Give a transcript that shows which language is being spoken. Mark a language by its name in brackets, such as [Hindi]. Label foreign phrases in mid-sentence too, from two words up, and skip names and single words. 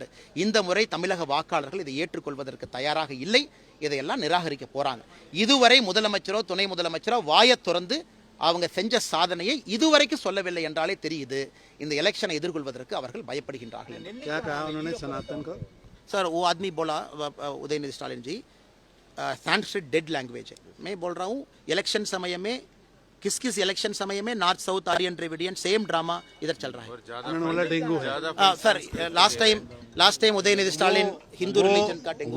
[Tamil] இந்த முறை தமிழக வாக்காளர்கள் இதை ஏற்றுக்கொள்வதற்கு தயாராக இல்லை. இதையெல்லாம் நிராகரிக்க போறாங்க. இதுவரை முதலமைச்சரோ துணை முதலமைச்சரோ வாயை திறந்து அவங்க செஞ்ச சாதனையை இதுவரைக்கும் சொல்லவில்லை என்றாலே தெரியுது இந்த எலெக்ஷனை எதிர்கொள்வதற்கு அவர்கள் பயப்படுகின்றார்கள். [Hindi] சார் वो आदमी बोला उदयनिधि स्टालिन जी, संस्कृत [English] dead language [Hindi] है. मैं बोल रहा हूँ इलेक्शन समय में किस इलेक्शन समय में [English] north south Aryan Dravidian same drama [Hindi] इधर चल रहा है. डेंगू है सर, [English] last time [Hindi] उदयनिधि स्टालिन [English] Hindu religion [Hindi] का डेंगू.